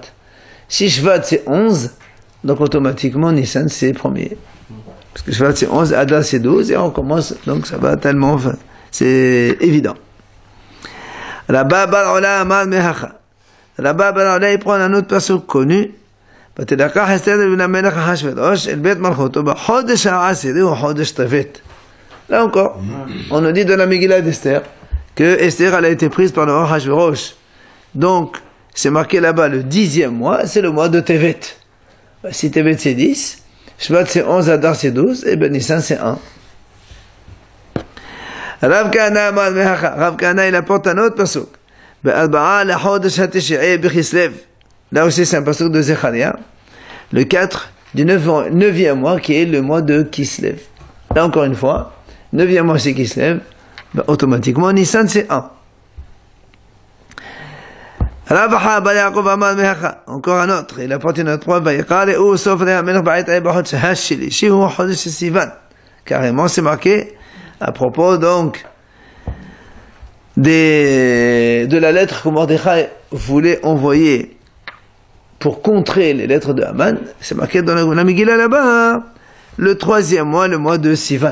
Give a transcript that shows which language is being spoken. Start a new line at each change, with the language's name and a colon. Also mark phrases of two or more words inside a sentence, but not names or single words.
French: Si Shvat c'est 11, donc automatiquement Nissan c'est premier. Parce que Shvat c'est 11, Adar c'est 12 et on commence, donc ça va tellement, c'est évident.
Aramaic: Rabba bar Ola אמר מהכא.
French: Rabba bar Ola il prend un autre perso connu.
Hebrew: ותדקח אסתר לבן המלך אחשוורוש אל בית מלכותו בחודש העשירי הוא חודש טבת.
French: Là encore, on nous dit dans la Megillah d'Esther que Esther elle a été prise par le roi Achashverosh. Donc, c'est marqué là-bas le 10e mois, c'est le mois de Tevet. Si Tevet c'est 10, Shvat c'est 11, Adar c'est 12, et ben Nissan c'est 1. Rav Kahana il apporte un autre pasuk.
Hebrew: בארבעה לחודש התשיעי בכסליו.
French: Là aussi, c'est un passage de Zecharia, le 4 du 9e mois, qui est le mois de Kislev. Là, encore une fois, 9e mois, c'est Kislev, ben, automatiquement, Nissan, c'est 1. Encore un autre, il apporte une autre preuve, carrément, c'est marqué à propos, donc, de la lettre que Mordechai voulait envoyer pour contrer les lettres de Haman, c'est marqué dans la Megillah là-bas, hein, le 3e mois, le mois de Sivan.